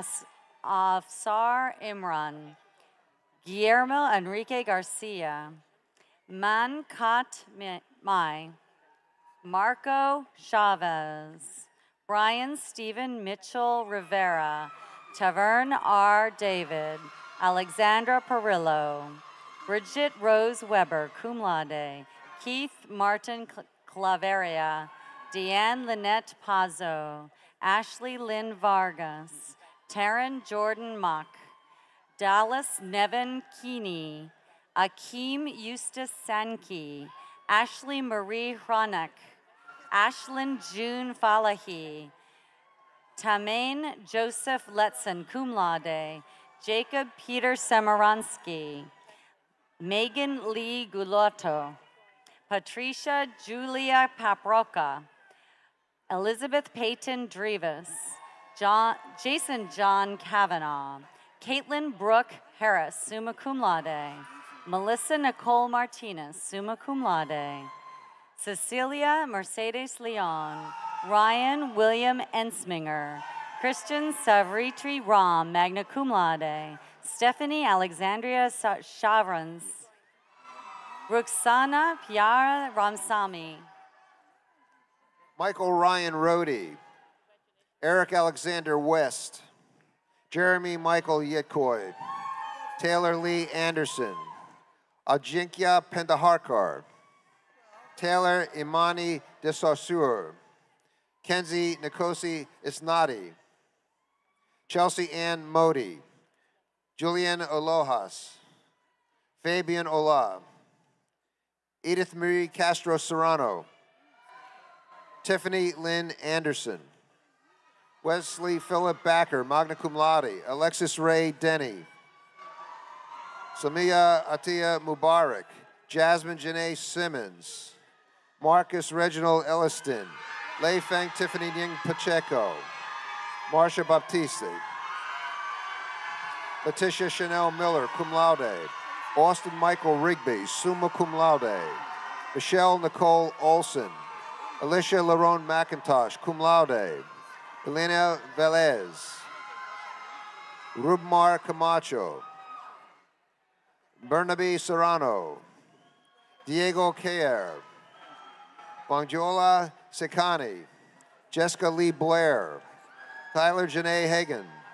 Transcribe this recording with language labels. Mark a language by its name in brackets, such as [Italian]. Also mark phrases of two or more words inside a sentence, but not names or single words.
[English] Afsar Imran, Guillermo Enrique Garcia, Mankat Mai, Marco Chavez, Brian Stephen Mitchell Rivera, Tavern R. David, Alexandra Perillo, Bridget Rose Weber, [Latin] cum laude, [English] Keith Martin Claveria, Deanne Lynette Pazzo, Ashley Lynn Vargas, Taryn Jordan Mock, Dallas Nevin Keeney, Akeem Eustace Sankey, Ashley Marie Hronek, Ashlyn June Falahi, Tamain Joseph Letzen, [Latin] cum laude, [English] Jacob Peter Semiransky, Megan Lee Gulotto, Patricia Julia Paproca, Elizabeth Payton Drivas, Jason John Kavanaugh, Caitlin Brooke Harris, [Latin] summa cum laude, [English] Melissa Nicole Martinez, [Latin] summa cum laude, [English] Cecilia Mercedes Leon, Ryan William Ensminger, Christian Savritri Ram, [Latin] magna cum laude, [English] Stephanie Alexandria Chavrans, Ruxana Piara Ramsamy, Michael Ryan Rohde, Eric Alexander West, Jeremy Michael Yitkoy, Taylor Lee Anderson, Ajinkya Pendaharkar, Taylor Imani de Saussure, Kenzie Nkosi Isnadi, Chelsea Ann Modi, Julian Olojas, Fabian Ola, Edith Marie Castro Serrano, Tiffany Lynn Anderson, Wesley Philip Backer, [Latin] magna cum laude, [English] Alexis Ray Denny, Samia Atia Mubarak, Jasmine Janae Simmons, Marcus Reginald Elliston, Lei Feng Tiffany Ning Pacheco, Marsha Baptiste, Letitia Chanel Miller, [Latin] cum laude, [English] Austin Michael Rigby, [Latin] summa cum laude, [English] Michelle Nicole Olson, Alicia Larone McIntosh, [Latin] cum laude, [English] Elena Velez, Rubmar Camacho, Bernabe Serrano, Diego Cayer, Bongiola Sekani, Jessica Lee Blair, Tyler Janae Hagan,